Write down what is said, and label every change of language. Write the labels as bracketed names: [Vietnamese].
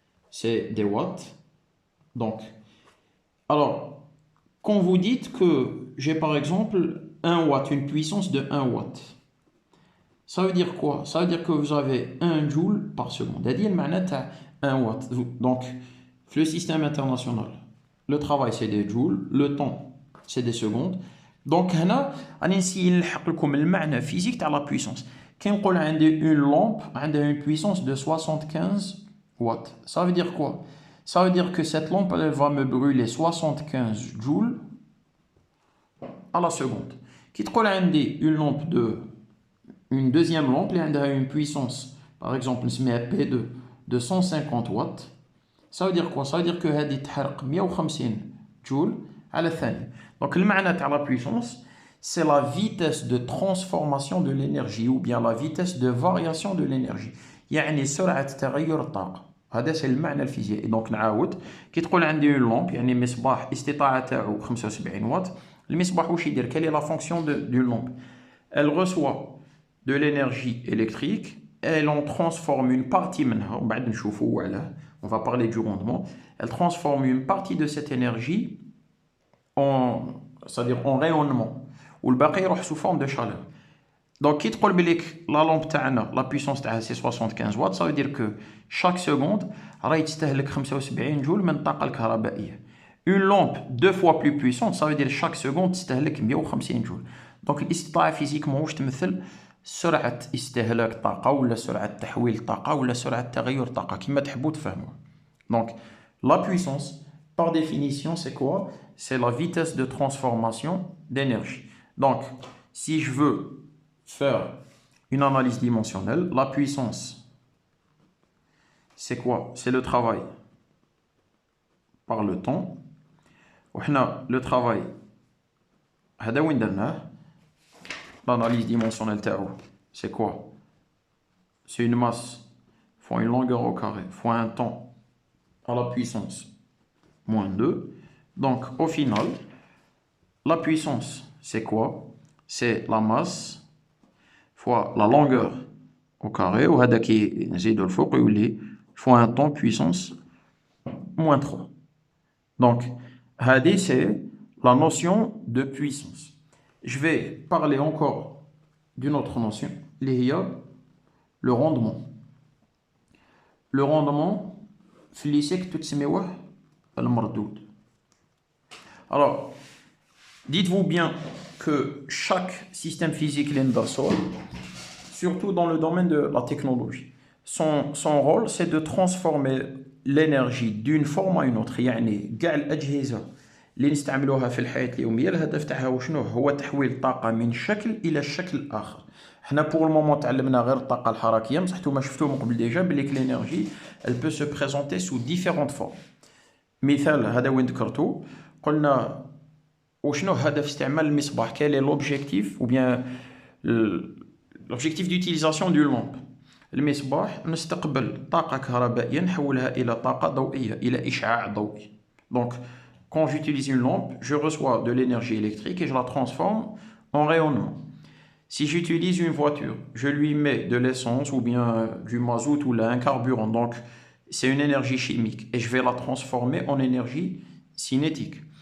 [French] C'est des watts. Donc, alors, quand vous dites que j'ai par exemple 1 watt, une puissance de 1 watt, ça veut dire quoi? Ça veut dire que vous avez 1 joule par seconde. C'est-à-dire 1 watt. Donc, le système international, le travail c'est des joules, le temps c'est des secondes. [Arabic] Donc, هنا غادي نسيي نلحق لكم المعنى physique تاع [French] la puissance. [Arabic] كي نقول عندي [French] une lampe عندها une puissance de 75 watts. Ça veut dire quoi? Ça veut dire que cette lampe elle va me brûler 75 joules à la seconde. [Arabic] كي تقول عندي [French] une deuxième lampe [Arabic] اللي عندها [French] une puissance par exemple نسميها P2 de 150 watts. Ça veut dire quoi? Ça veut dire que [Arabic] هذه تحرق 150 جول على الثانية. [French] Donc le معنى تاع la puissance, c'est la vitesse de transformation de l'énergie ou bien la vitesse de variation de l'énergie. [Arabic] يعني سرعة تغير الطاقة. هذا [French] c'est [Arabic] المعنى الفيزيائي. [French] Donc [Arabic] نعاود كي تقول عندي une lampe يعني مصباح استطاعة تاعو 75 واط. المصباح واش يدير؟ [French] Quelle est la fonction d'une lampe? Elle reçoit de l'énergie électrique, elle en transforme une partie [Arabic] منها وبعد نشوفوا علاه. [French] On va parler du rendement. Elle transforme une partie de cette énergie c'est-à-dire en rayonnement. Ou le باقي [Arabic] يروح [French] sous forme de chaleur. Donc, [Arabic] كي تقول بليك [French] la lampe تاعنا la puissance تاعها c'est 75 watts, ça veut dire que chaque seconde [Arabic] راهي تستهلك 75 جول من الطاقة الكهربائية. [French] Une lampe 2 fois plus puissante, ça veut dire chaque seconde [Arabic] تستهلك 150 جول. Donc, الاستطاعة فيزيكمون واش تمثل؟ سرعة استهلاك الطاقة ولا سرعة تحويل الطاقة ولا سرعة تغير الطاقة كما تحبوا تفهموا. [French] Donc, la puissance, par définition, c'est quoi? C'est la vitesse de transformation d'énergie. Donc, si je veux faire une analyse dimensionnelle, la puissance, c'est quoi? C'est le travail par le temps. [Arabic] وحنا [French] le travail [Arabic] هذا وين درناه؟ [French] L'analyse dimensionnelle تاعو c'est quoi? C'est une masse fois une longueur au carré fois un temps à la puissance moins 2. Donc au final, la puissance c'est quoi? C'est la masse fois la longueur au carré [Arabic] وهذا كي نزيدو الفوق يولي [French] fois un temps puissance moins 3. Donc [Arabic] هذه [French] c'est la notion de puissance. Je vais parler encore d'une autre notion, le rendement. Le rendement, [Arabic] في الليسي كنتو تسميوه المردود. [French] Alors, dites-vous bien que chaque système physique l'Endersol, surtout dans le domaine de la technologie, son rôle c'est de transformer l'énergie d'une forme à une autre. [Arabic] يعني كاع الأجهزة اللي نستعملوها في الحياة اليومية الهدف تاعها وشنو هو؟ تحويل الطاقة من شكل إلى الشكل الآخر. حنا بور المومون تعلمنا غير الطاقة الحركية، بصح نتوما شفتوه من قبل ديجا بلي [French] l'énergie elle peut se présenter sous différentes formes. [Arabic] مثال هذا وين ذكرتو قلنا وشنو هدف استعمال المصباح؟ [French] quel est l'objectif ou bien l'objectif d'utilisation d'une lampe؟ [Arabic] المصباح نستقبل طاقة كهربائية نحولها إلى طاقة ضوئية، إلى إشعاع ضوئي. [French] Donc quand j'utilise une lampe, je reçois de l'énergie électrique et je la transforme en rayonnement. Si j'utilise une voiture, je lui mets de l'essence ou bien du mazout ou un carburant, donc c'est une énergie chimique et je vais la transformer en énergie cinétique.